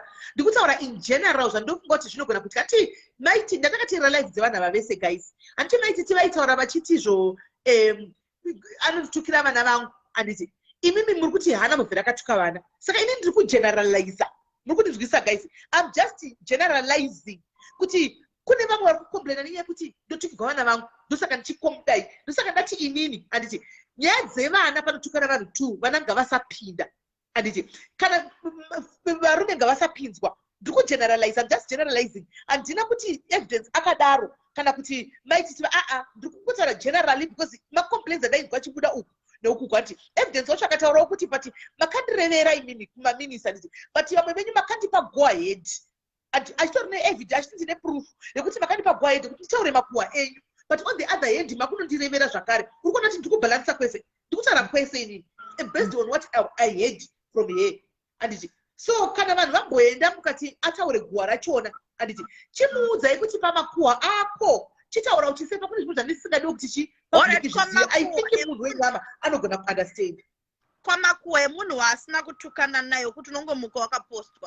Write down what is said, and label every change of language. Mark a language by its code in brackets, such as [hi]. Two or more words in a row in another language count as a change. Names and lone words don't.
[sn] Ndiri kutaura [en] in general [sn] zvandofunga kuti zvinogona kuti kati maiti ndatakatira live dzevanhu ava vese guys. Handiti maiti tivaitaura vachiti izvo anotukira vana vangu handiti imimi muri kuti hana muvhiri akatuka vana. Saka ini ndiri kugeneraliza. Muri kundinzwisisa guys. [en] I'm just generalizing [sn] kuti kune vamwe vari kukomplaina nenyaya yekuti ndotukirwa vana vangu ndosaka ndichikomudai ndosaka ndati inini handiti nyaya dzevana panotukana vanhu 2 vana ngavasapinda handiti kana varume ngavasapinzwa. Ndiri kugeneralize, [en] I'm just generalizing. [sn] Handina kuti evidence akadaro kana kuti maiti tiva ndiri kungotaura [en] generally because [sn] macomplaints andainzwa achibuda uku neuku kwati evidence wacho akataurawo kuti but makandirevera imini kumaminisa handiti but vamwe venyu makandipa [en] go ahead. [sn] Achitori neevidence achiti ndine proof yekuti makandipa [en] go ahead [sn] kuti nditaure makuhwa enyu, [en] but on the other hand [sn] makunondirevera zvakare. Uri kuona kuti ndiri kubalansa kwese, ndiri kutaura kwese inini [en] based on what I heard from here [sn] handiti. So kana vanhu vamboenda mukati ataure guhwa rachona handiti chimuudzai kuti pamakuhwa ako chitaura kuti sepa kune zvinhu zvandisingadi kuti [en] I think [sn] munhu wenyama anogona kuunderstand. Kwamakuhwa emunhu waasina kutukana nayo kuti unongomuka wakapostwa.